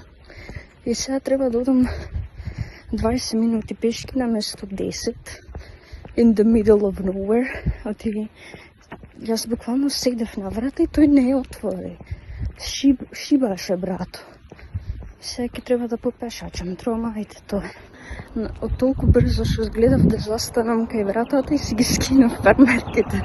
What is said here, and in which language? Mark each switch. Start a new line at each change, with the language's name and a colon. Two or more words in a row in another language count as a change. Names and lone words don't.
Macedonian: И сега треба да одам 20 минути пешки на место 10,
English: in the middle of nowhere.
Macedonian: Оти, јас буквално седев на врата и тој не отвори. Шибаше брато. Сега ќе треба да попешачам, тромајте тоа. Од толку брзо што гледав да застанам кај вратата и си ги скинав фермерките.